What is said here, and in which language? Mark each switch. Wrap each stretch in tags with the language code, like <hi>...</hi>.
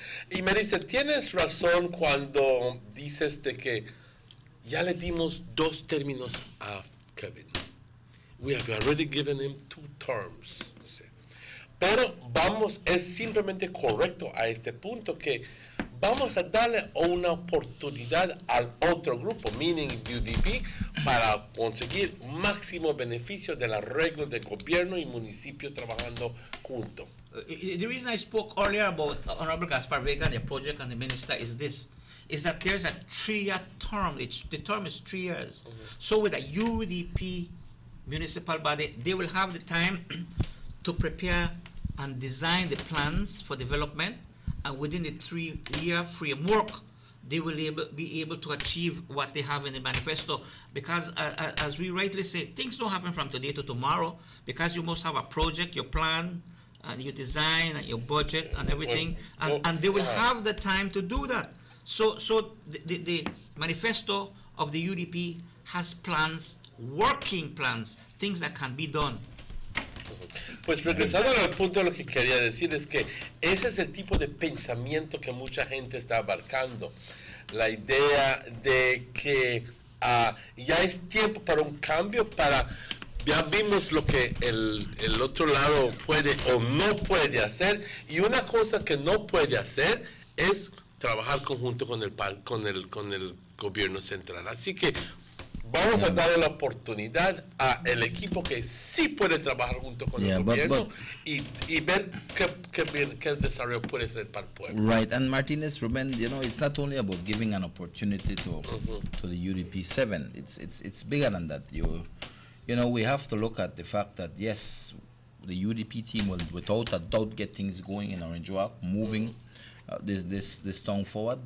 <es>Y me dice, tienes razón cuando dices de que ya le dimos 2 términos a Kevin.</es> <en>We have already given him 2 terms.</en> <es>Pero es simplemente correcto a este punto que vamos a darle una oportunidad al otro grupo,</es> <en>meaning</en> <es>UDP, para conseguir máximo beneficio del arreglo de gobierno y municipio trabajando juntos.</es> <en>The reason I spoke earlier about Honorable Gaspar Vega and the project and the minister is this, is that there's a 3-year term. The term is 3 years. So with a UDP municipal body, they will have the time to prepare and design the plans for development, and within the 3-year framework, they will be able to achieve what they have in the manifesto. Because as we rightly say, things don't happen from today to tomorrow, because you must have a project, your plan, and your design, and your budget, and everything, and they will have the time to do that. So the manifesto of the UDP has plans, working plans, things that can be done.</en> <es>Pues regresando al punto, lo que quería decir es que ese es el tipo de pensamiento que mucha gente está abarcando. La idea de que ya es tiempo para un cambio, ya vimos lo que el otro lado puede o no puede hacer, y una cosa que no puede hacer es trabajar conjunto con el gobierno central. Así que vamos a darle la oportunidad al equipo que sí puede trabajar junto con el gobierno y ver qué desarrollo puede ser para el pueblo.</es> <en>Right, and Martinez, Ruben, you know, it's not only about giving an opportunity to the UDP 7. It's bigger than that. You know, we have to look at the fact that yes, the UDP team will without a doubt get things going in Orange Walk, moving this town forward.</en>